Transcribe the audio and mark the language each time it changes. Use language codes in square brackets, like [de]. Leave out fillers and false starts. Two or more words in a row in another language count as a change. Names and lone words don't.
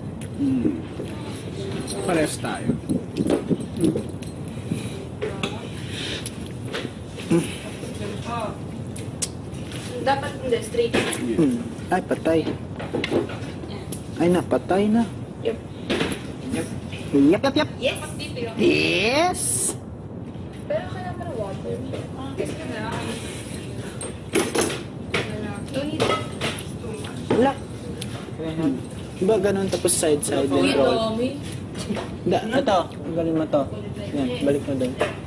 [tl] Pares tayo. Dapat hindi, straight. Ay, patay. Ay, napatay na. [en] Yep. Yep, yep, yep. Yes! Yes! [tl] Pero kailangan mo water. Wala. Diba ganun tapos [en] side-side and roll? [tl] Ito, galing mo to. Yan, balik mo doon.